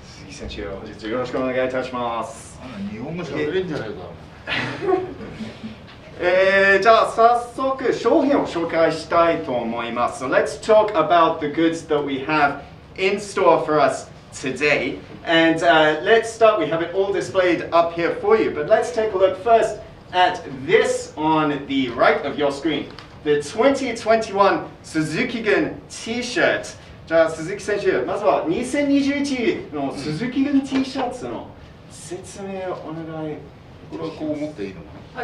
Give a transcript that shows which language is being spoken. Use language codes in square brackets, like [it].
[ja] Suzuki-本日よろしくお願いいたします。日本語喋れんじゃないか。じゃあ早速商品を紹介したいと思います。 [en] So let's talk about the goods that we have in store for us today. And let's start, we have it all displayed up here for you. But let's take a look first at this on the right of your screen. The 2021 Suzuki-gun T-shirt. [ja] じゃあ鈴木選手、まずは2021のSuzuki-gun T シャツの説明をお願い。これはこう持っていいのかな。